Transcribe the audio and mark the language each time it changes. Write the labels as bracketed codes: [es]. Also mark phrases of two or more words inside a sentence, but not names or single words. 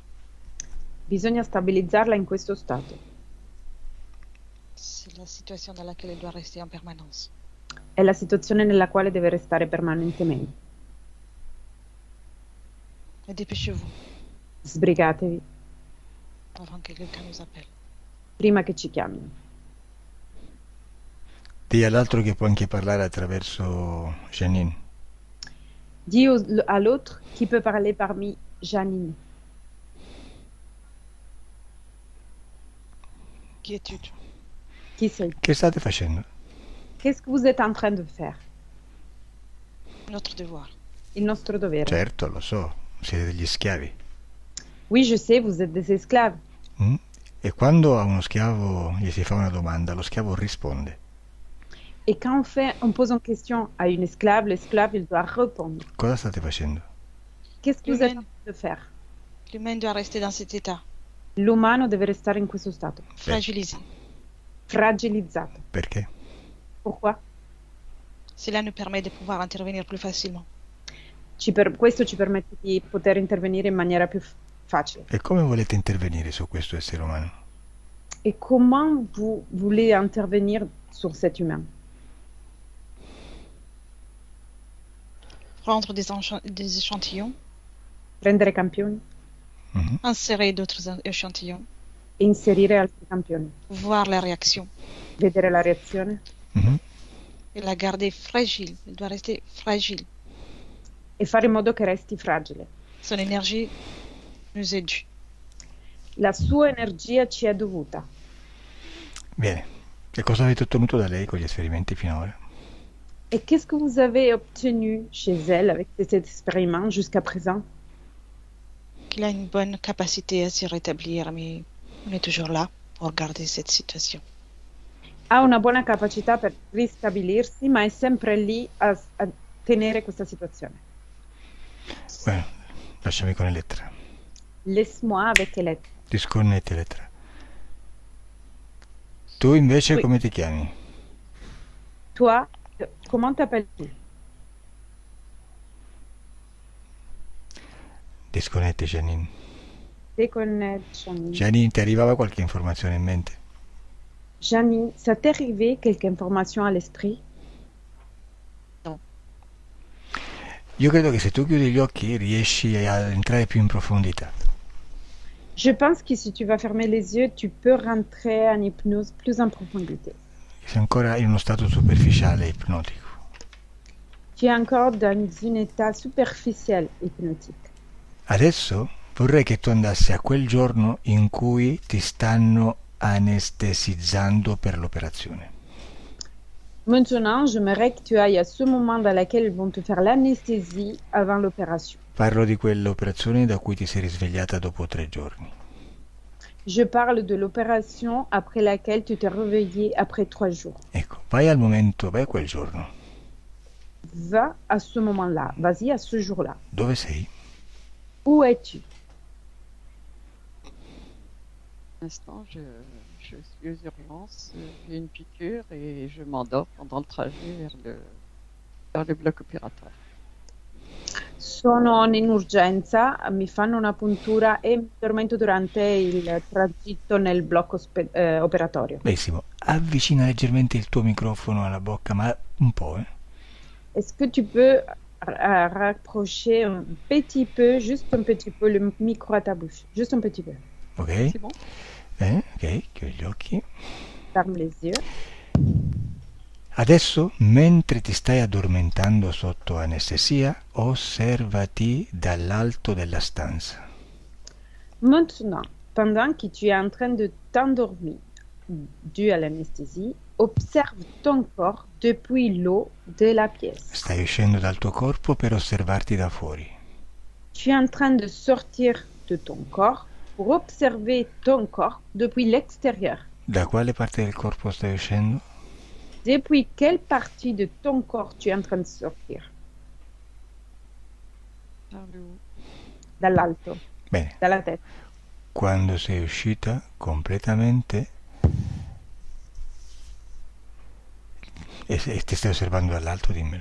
[it] Bisogna stabilizzarla in questo stato. [fr] C'est la situation dans laquelle elle doit rester en permanence. [it] È la situazione nella quale deve restare permanentemente. [fr] Et dépêchez-vous [it] Sbrigatevi [fr] avant que quelqu'un nous appelle. [it] prima che ci chiamino. Dì all'altro che può anche parlare attraverso Janine. [fr] Dis à l'autre qui peut parler parmi Janine. Qui es-tu, toi? [it] Qui sei? Che state facendo? [fr] Qu'est-ce que vous êtes en train de faire? Notre devoir. [it] Il nostro dovere. Certo, lo so, siete degli schiavi. [fr] Oui, je sais, vous êtes des esclaves. Mm? [it] E quando a uno schiavo gli si fa una domanda, lo schiavo risponde. [fr] Et quand on pose une question à une esclave, l'esclave, il doit répondre. [it] Cosa state facendo? [fr] Qu'est-ce que vous êtes en train de faire? L'humain doit rester dans cet état, [it] L'umano deve restare in questo stato, [fr] fragilisé. [it] fragilizzato. Perché? [fr] Pourquoi? Cela nous permet de pouvoir intervenir plus facilement. [it] Questo ci permette di poter intervenire in maniera più facile. E come volete intervenire su questo essere umano? [fr] Et comment vous voulez intervenir sur cet humain? Prendre des échantillons, [it] Prendere campioni Mhm. [fr] insérer d'autres échantillons, [it] e inserire altri campioni, [fr] voir la réaction [it] vedere la reazione Mhm. [fr] et la garder fragile. Elle doit rester fragile. [it] e fare in modo che resti fragile. [fr] Son énergie nous est due. [it] La sua energia ci è dovuta. Bene. E cosa avete ottenuto da lei con gli esperimenti finora? [fr] Et qu'est-ce que vous avez obtenu chez elle avec cet expériment jusqu'à présent? Qu'il a une bonne capacité à se rétablir, mais on est toujours là pour garder cette situation. [it] Ha una buona capacità per ristabilirsi, ma è sempre lì a tenere questa situazione. Bueno, lasciami con Elettra. [fr] Laisse-moi avec Elettra. [it] Disconnetti Elettra. Tu invece [fr] Oui. [it] come ti chiami? [fr] Toi, comment t'appelles-tu? [it] Disconnetti Janine. Janine. Gianni, ti arrivava qualche informazione in mente? [fr] Janine, ça t'est arrivé quelque information à l'esprit? [it] Io credo che se tu chiudi gli occhi riesci a entrare più in profondità. [fr] Je pense que si tu vas fermer les yeux, tu peux rentrer en hypnose plus en profondité. [it] Sei ancora in uno stato superficiale ipnotico. [fr] Tu es encore dans un état superficiel hypnotique. [it] Adesso vorrei che tu andassi a quel giorno in cui ti stanno anestesizzando per l'operazione. [fr] Maintenant, j'aimerais que tu ailles à ce moment dans lequel ils vont te faire l'anesthésie avant l'opération. [it] Parlo di quell'operazione da cui ti sei risvegliata dopo 3 giorni. [fr] Je parle de l'opération après laquelle tu t'es réveillé après 3 jours. [it] Ecco, vai al momento, vai a quel giorno. [fr] Va à ce moment-là, vas-y à ce jour-là. [it] Dove sei? [fr] Où es-tu? Pour l'instant, je suis aux urgences, j'ai une piqûre et je m'endors pendant le trajet vers le bloc opératoire. [it] Sono in urgenza, mi fanno una puntura e mi addormento durante il tragitto nel blocco operatorio. Benissimo, avvicina leggermente il tuo microfono alla bocca, ma un po', [fr] Est-ce que tu peux rapprocher un petit peu, juste un petit peu, le micro à ta bouche? Juste un petit peu. Ok? C'est bon? [it] Ok, chiudi gli occhi. [fr] Ferme les yeux. [it] Adesso, mentre ti stai addormentando sotto anestesia, osservati dall'alto della stanza. [fr] Maintenant, pendant que tu es en train de t'endormir dû à l'anesthésie, observe ton corps depuis l'eau de la pièce. [it] Stai uscendo dal tuo corpo per osservarti da fuori. [fr] Tu es en train de sortir de ton corps pour observer ton corps depuis l'extérieur. [it] Da quale parte del corpo stai uscendo? [fr] Depuis quelle partie de ton corps tu es en train de sortir? Vers le haut. [it] Dall'alto, Bene, dalla testa. quando sei uscita completamente e ti stai osservando dall'alto, dimmelo.